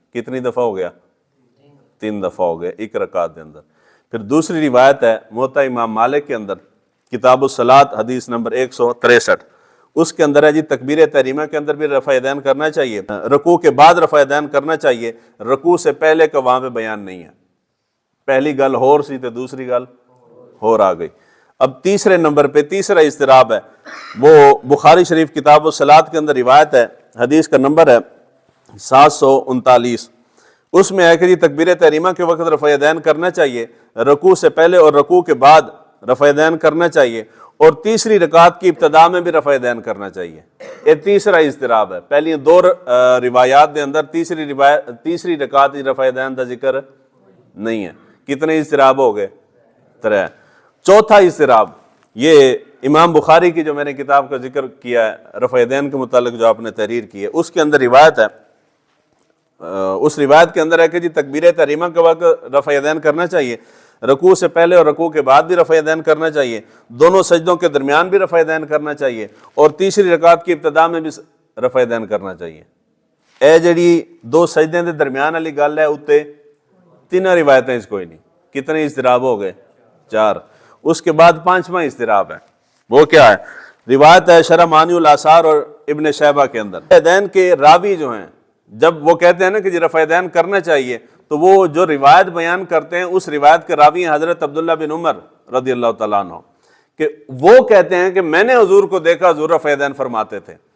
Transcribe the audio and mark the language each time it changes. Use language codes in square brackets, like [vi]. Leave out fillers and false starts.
[ur] کتنی دفعہ ہو گیا؟ 3 دفعہ ہو گیا ایک رکعت کے اندر. پھر دوسری روایت ہے موطا امام مالک کے اندر کتاب الصلاۃ حدیث نمبر 163. اس کے اندر ہے جی تکبیر تحریمہ کے اندر بھی رفع یدین کرنا چاہیے, رکوع کے بعد رفع یدین کرنا چاہیے, رکوع سے پہلے کا وہاں پہ بیان نہیں ہے. [pa] پہلی گل ہور سی تو دوسری گل ہور آ گئی. [ur] اب تیسرے نمبر پہ تیسرا اضطراب ہے, وہ بخاری شریف کتاب الصلاۃ کے اندر روایت ہے, حدیث کا نمبر ہے 739. اس میں ہے کہ جی تکبیر تحریمہ کے وقت رفع یدین کرنا چاہیے, رکوع سے پہلے اور رکوع کے بعد رفع یدین کرنا چاہیے, اور تیسری رکعت کی ابتدا میں بھی رفع یدین کرنا چاہیے. یہ تیسرا اضطراب ہے. پہلی 2 روایات کے اندر تیسری رکعت رفع یدین کا ذکر نہیں ہے. کتنے اضطراب ہو گئے؟ 3. چوتھا اضطراب یہ امام بخاری کی جو میں نے کتاب کا ذکر کیا ہے رفع یدین کے متعلق جو آپ نے تحریر کی ہے, اس کے اندر روایت ہے, اس روایت کے اندر ہے کہ جی تکبیر تحریمہ کے وقت رفع یدین کرنا چاہیے, رکوع سے پہلے اور رکوع کے بعد بھی رفع یدین کرنا چاہیے, دونوں سجدوں کے درمیان بھی رفع یدین کرنا چاہیے, اور تیسری رکعت کی ابتدا میں بھی رفع یدین کرنا چاہیے. [pa] اے جڑی 2 سجدے دے درمیان والی گل ہے اتے 3 روایتیں اس کوئی نہیں. [ur] کتنے اضطراب ہو گئے؟ 4. اس کے بعد 5واں اضطراب ہے, وہ کیا ہے؟ روایت ہے شرح معانی الاثار اور ابن شیبہ کے اندر. یدین کے راوی جو ہیں جب وہ کہتے ہیں نا کہ جی رفع یدین کرنا چاہیے, تو وہ جو روایت بیان کرتے ہیں اس روایت کے راوی ہیں حضرت عبداللہ بن عمر رضی اللہ تعالیٰ عنہ, کہ وہ کہتے ہیں کہ میں نے حضور کو دیکھا, حضور رفع یدین فرماتے تھے.